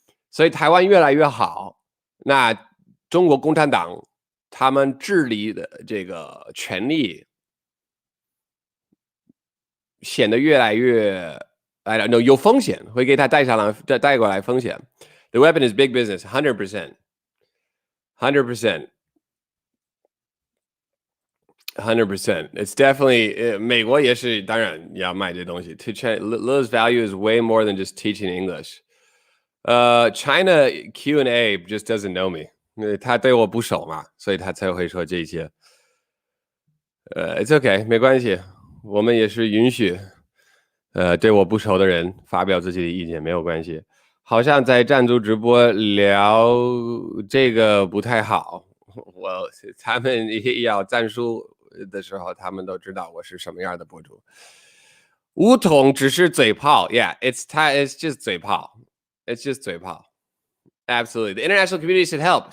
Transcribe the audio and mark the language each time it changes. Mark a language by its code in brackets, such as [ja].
[zh] 所以台湾越来越好，那中国共产党他们治理的这个权力显得越来越有风险，会给他带过来风险。 [en] The weapon is big business, 100%. 100%. It's definitely [zh] 美国也是当然要卖这东西。 [en] Lil's value is way more than just teaching English. China Q&A just doesn't know me. [zh] 他对我不熟嘛，所以他才会说这些。 [en] It's okay， [zh] 没关系，我们也是允许对我不熟的人发表自己的意见，没有关系。好像在赞助直播聊这个不太好，他们要赞助的时候，他们都知道我是什么样的博主。武统只是嘴炮 [en] ，Yeah, it's just 嘴炮 ，It's just 嘴炮 ，Absolutely. The international community should help.